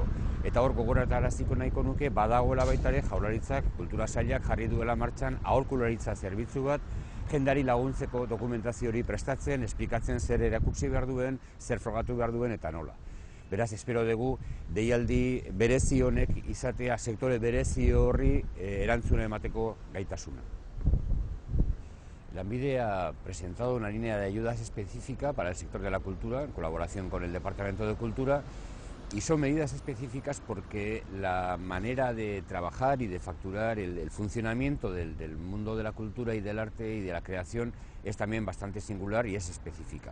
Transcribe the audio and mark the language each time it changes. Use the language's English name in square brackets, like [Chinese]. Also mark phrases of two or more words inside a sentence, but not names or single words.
[Basque] Eta hor gogorataraziko nahiko nuke, badagoela baitare Jaurlaritzak, Kultura Sailak jarri duela martxan aholkularitza zerbitzu bat, jendari laguntzeko dokumentazio hori prestatzen, esplikatzen zer erakutsi behar duen, zer frogatu behar duen eta nola. Beraz, espero dugu deialdi berezi honek izatea sektore berezi horri erantzuna emateko gaitasuna. [Spanish] Lanbide ha presentado una línea de ayudas específica para el sector de la cultura, en colaboración con el Departamento de Cultura, y son medidas específicas porque la manera de trabajar y de facturar el funcionamiento del mundo de la cultura y del arte y de la creación es también bastante singular y es específica.